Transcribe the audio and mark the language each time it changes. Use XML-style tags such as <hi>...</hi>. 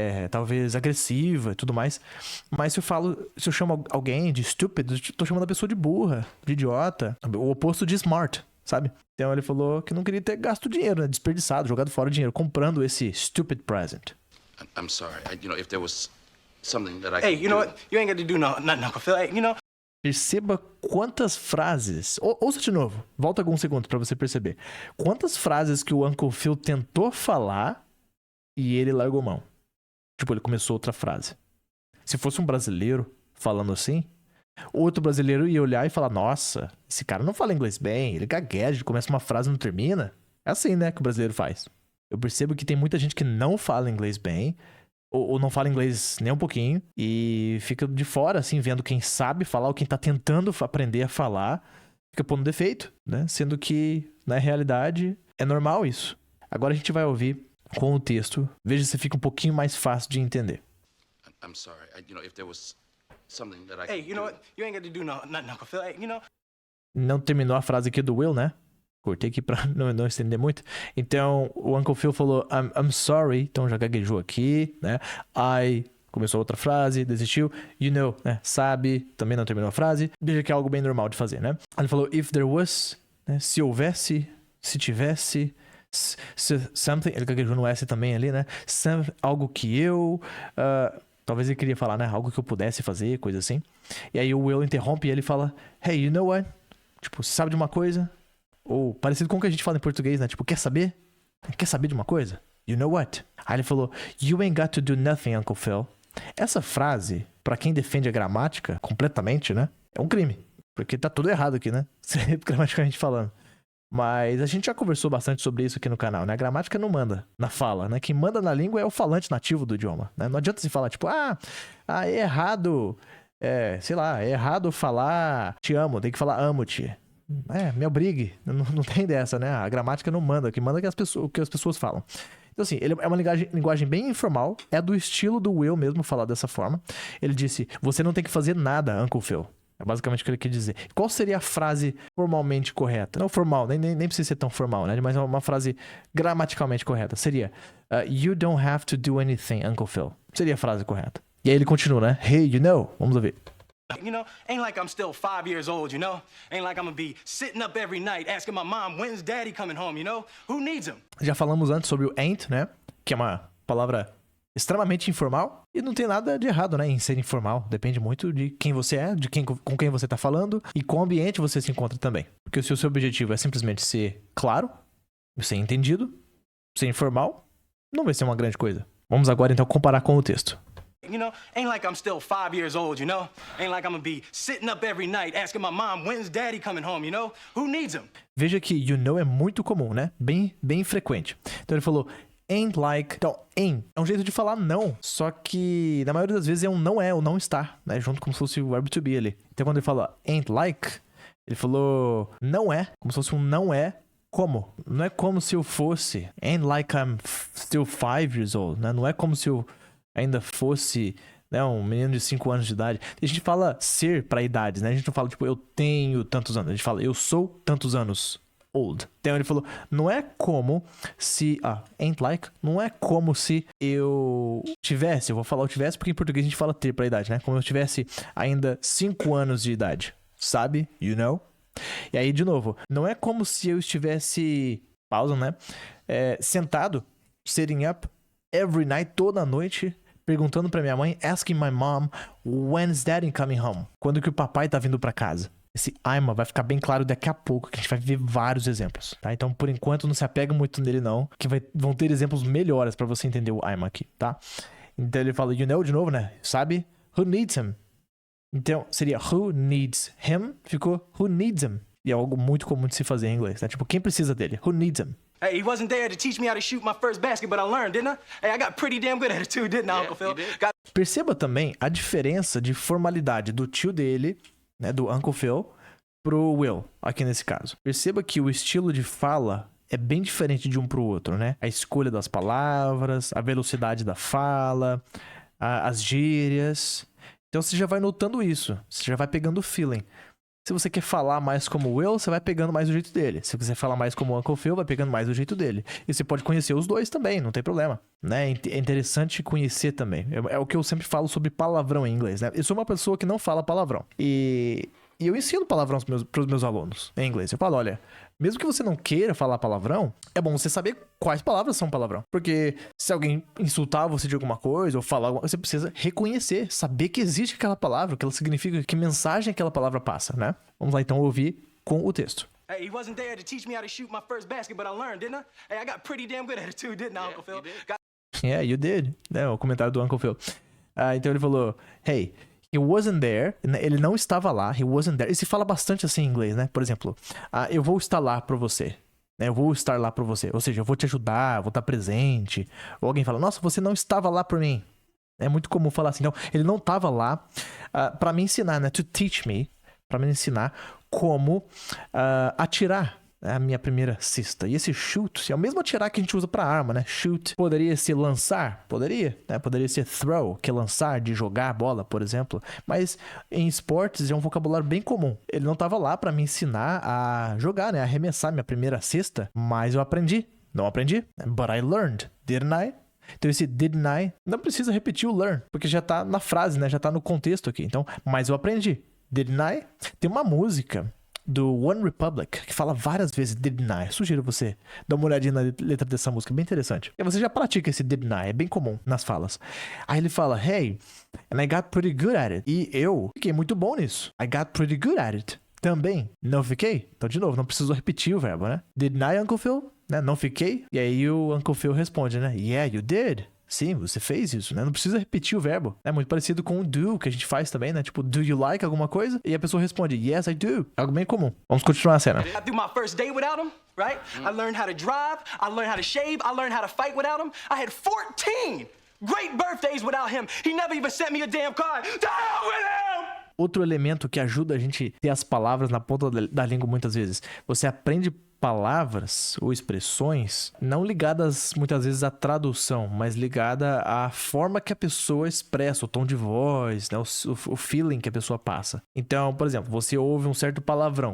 <pt>Talvez agressiva e tudo mais. Mas se eu chamo alguém de stupid, eu tô chamando a pessoa de burra, de idiota. O oposto de smart, sabe? Então ele falou que não queria ter gasto dinheiro, né? Desperdiçado, jogado fora o dinheiro, comprando esse</pt> <en>stupid present. I'm sorry. If there was something that I Hey, could you know do. what? You ain't got to do nothing, Uncle Phil. Hey, you know.</en> <pt>Perceba quantas frases... Ouça de novo. Volta alguns segundos pra você perceber. Quantas frases que o Uncle Phil tentou falar e ele largou mão. Tipo, ele começou outra frase. Se fosse um brasileiro falando assim, outro brasileiro ia olhar e falar, nossa, esse cara não fala inglês bem, ele gagueja, começa uma frase e não termina. É assim, né, que o brasileiro faz. Eu percebo que tem muita gente que não fala inglês bem, ou não fala inglês nem um pouquinho, e fica de fora, assim, vendo quem sabe falar ou quem tá tentando aprender a falar, fica pondo defeito, né? Sendo que, na realidade, é normal isso. Agora a gente vai ouvir com o texto, veja se fica um pouquinho mais fácil de entender.</pt> <en>I'm sorry. If there was something that I could Hey, you know do. what? You ain't got to do nothing, Uncle Phil. Hey, you know.</en> <pt>Não terminou a frase aqui do Will, né? Cortei aqui pra não estender muito. Então, o Uncle Phil falou,</pt> <en>I'm sorry.</en> <pt>Então, já gaguejou aqui, né? Começou outra frase, desistiu.</pt> <en>You know,</en> <pt>né? Sabe, também não terminou a frase. Veja que é algo bem normal de fazer, né? Ele falou,</pt> <en>if there was,</en> <pt>né? Se houvesse, se tivesse,</pt> <en>something.</en> <pt>Ele gaguejou no S também ali, né? Algo que eu... talvez ele queria falar, né? Algo que eu pudesse fazer, coisa assim. E aí o Will interrompe e ele fala,</pt> <en>hey, you know what?</en> <pt>Tipo, você sabe de uma coisa? Ou parecido com o que a gente fala em português, né? Tipo, quer saber? Quer saber de uma coisa?</pt> <en>You know what?</en> <pt>Aí ele falou,</pt> <en>you ain't got to do nothing, Uncle Phil.</en> <pt>Essa frase, pra quem defende a gramática completamente, né? É um crime. Porque tá tudo errado aqui, né? Gramaticalmente falando. Mas a gente já conversou bastante sobre isso aqui no canal, né? A gramática não manda na fala, né? Quem manda na língua é o falante nativo do idioma, né? Não adianta se falar, tipo, é errado... é errado falar te amo, tem que falar amo-te. me obrigue. Não tem dessa, né? A gramática não manda. O que manda é o que as pessoas falam. Então, assim, ele é uma linguagem bem informal. É do estilo do Will mesmo falar dessa forma. Ele disse, você não tem que fazer nada, Uncle Phil. É basicamente o que ele quer dizer. Qual seria a frase formalmente correta? Não formal, nem precisa ser tão formal, né? Mas uma frase gramaticalmente correta. Seria,</pt> <en>you don't have to do anything, Uncle Phil.</en> <pt>Seria a frase correta. E aí ele continua, né?</pt> <en>Hey, you know.</en> <pt>Vamos ouvir.</pt> <en>You know, ain't like I'm still 5 years old, you know? Ain't like I'm gonna be sitting up every night asking my mom, when's daddy coming home, you know? Who needs him?</en> <pt>Já falamos antes sobre o ain't, né? Que é uma palavra extremamente informal. E não tem nada de errado, né? Em ser informal. Depende muito de quem você é, com quem você tá falando e qual ambiente você se encontra também. Porque se o seu objetivo é simplesmente ser claro, ser entendido, ser informal, não vai ser uma grande coisa. Vamos agora então comparar com o texto. You know, ain't like I'm still 5 years old, you know? Ain't like I'm gonna be sitting up every night asking my mom, when's daddy coming home, you know? Who needs him? Veja que</pt> <en>you know</en> <pt>é muito comum, né? Bem frequente. Então ele falou</pt> <en>ain't like.</en> <pt>Então, ain't é um jeito de falar não. Só que na maioria das vezes é um não é ou não está, né? Junto como se fosse o verbo to be ali. Então quando ele fala</pt> <en>ain't like,</en> <pt>ele falou não é, como se fosse um não é. Como? Não é como se eu fosse.</pt> <en>Ain't like I'm still 5 years old,</en> <pt>né? Não é como se eu ainda fosse, né, um menino de 5 anos de idade. A gente fala ser pra idades, né? A gente não fala, tipo, eu tenho tantos anos. A gente fala, eu sou tantos anos</pt> <en>old.</en> <pt>Então ele falou, não é como se...</pt> <en>ain't like,</en> <pt>não é como se eu tivesse, eu vou falar eu tivesse porque em português a gente fala ter pra idade, né? Como eu tivesse ainda 5 anos de idade. Sabe?</pt> <en>You know?</en> <pt>E aí, de novo, não é como se eu estivesse... Pausa, né? Sentado,</pt> <en>sitting up, every night,</en> <pt>toda noite... perguntando pra minha mãe,</pt> <en>asking my mom, when's daddy coming home?</en> <pt>Quando que o papai tá vindo pra casa? Esse I'm vai ficar bem claro daqui a pouco, que a gente vai ver vários exemplos, tá? Então, por enquanto, não se apega muito nele não, que vão ter exemplos melhores pra você entender o I'm aqui, tá? Então, ele fala,</pt> <en>you know,</en> <pt>de novo, né? Sabe?</pt> <en>Who needs him?</en> <pt>Então, seria</pt> <en>who needs him,</en> <pt>ficou who needs him. E é algo muito comum de se fazer em inglês, né? Tipo, quem precisa dele?</pt> <en>Who needs him? Hey, he wasn't there to teach me how to shoot my first basket, but I learned, didn't I? Hey, I got pretty damn good at it too, didn't I, Uncle Phil?</en> <pt>Perceba também a diferença de formalidade do tio dele, né, do Uncle Phil, pro Will, aqui nesse caso. Perceba que o estilo de fala é bem diferente de um pro outro, né? A escolha das palavras, a velocidade da fala, as gírias. Então você já vai notando isso, você já vai pegando o feeling. Se você quer falar mais como o Will, você vai pegando mais o jeito dele. Se você quiser falar mais como o Uncle Phil, vai pegando mais o jeito dele. E você pode conhecer os dois também, não tem problema. Né? É interessante conhecer também. É o que eu sempre falo sobre palavrão em inglês, né? Eu sou uma pessoa que não fala palavrão. E eu ensino palavrão pros meus alunos em inglês. Eu falo, olha, mesmo que você não queira falar palavrão, é bom você saber quais palavras são palavrão. Porque se alguém insultar você de alguma coisa ou falar alguma coisa, você precisa reconhecer, saber que existe aquela palavra, o que ela significa, que mensagem aquela palavra passa, né? Vamos lá então ouvir com o texto.</pt> <en>Hey, he wasn't there to teach me how to shoot my first basket, but I learned, didn't I? Hey, I got pretty damn good at it too, didn't I, Uncle Phil? Yeah, you did.</en> <pt>É o comentário do Uncle Phil. Então ele falou,</pt> <en>hey, he wasn't there.</en> <pt>Ele não estava lá.</pt> <en>He wasn't there.</en> <pt>E se fala bastante assim em inglês, né? Por exemplo, eu vou estar lá pra você. Eu vou estar lá pra você. Ou seja, eu vou te ajudar, vou estar presente. Ou alguém fala, nossa, você não estava lá por mim. É muito comum falar assim. Então, ele não estava lá pra me ensinar, né?</pt> <en>To teach me.</en> <pt>Pra me ensinar como atirar a minha primeira cesta. E esse shoot é o mesmo atirar que a gente usa pra arma, né? Shoot poderia ser lançar, poderia, né? Poderia ser throw, que é lançar, de jogar a bola, por exemplo. Mas em esportes é um vocabulário bem comum. Ele não tava lá pra me ensinar a jogar, né? A arremessar minha primeira cesta, mas eu aprendi. Não aprendi,</pt> <en>but I learned, didn't I?</en> <pt>Então esse</pt> <en>didn't I</en> <pt>não precisa repetir o learn, porque já tá na frase, né? Já tá no contexto aqui. Então, mas eu aprendi.</pt> <en>Didn't I?</en> <pt>Tem uma música do One Republic, que fala várias vezes</pt> <en>didn't I.</en> <pt>Sugiro você dar uma olhadinha na letra dessa música, bem interessante. E você já pratica esse</pt> <en>didn't I,</en> <pt>é bem comum nas falas. Aí ele fala,</pt> <en>hey, and I got pretty good at it.</en> <pt>E eu fiquei muito bom nisso.</pt> <en>I got pretty good at it.</en> <pt>Também. Não fiquei? Então, de novo, não precisou repetir o verbo, né?</pt> <en>Didn't I, Uncle Phil?</en> <pt>Né? Não fiquei? E aí o Uncle Phil responde, né?</pt> <en>Yeah, you did.</en> <pt>Sim, você fez isso, né? Não precisa repetir o verbo. É muito parecido com o do, que a gente faz também, né? Tipo,</pt> <en>do you like</en> <pt>alguma coisa? E a pessoa responde,</pt> <en>yes, I do.</en> <pt>Algo bem comum. Vamos continuar a cena.</pt> <en>I do my first day without him, right? I learned how to drive, I learned how to shave, I learned how to fight without him. I had 14 great birthdays without him. He never even sent me a damn card. To hell with him!</en> <pt>Outro elemento que ajuda a gente a ter as palavras na ponta da língua muitas vezes. Você aprende palavras ou expressões não ligadas muitas vezes à tradução, mas ligada à forma que a pessoa expressa, o tom de voz, né? O feeling que a pessoa passa. Então, por exemplo, você ouve um certo palavrão.</pt>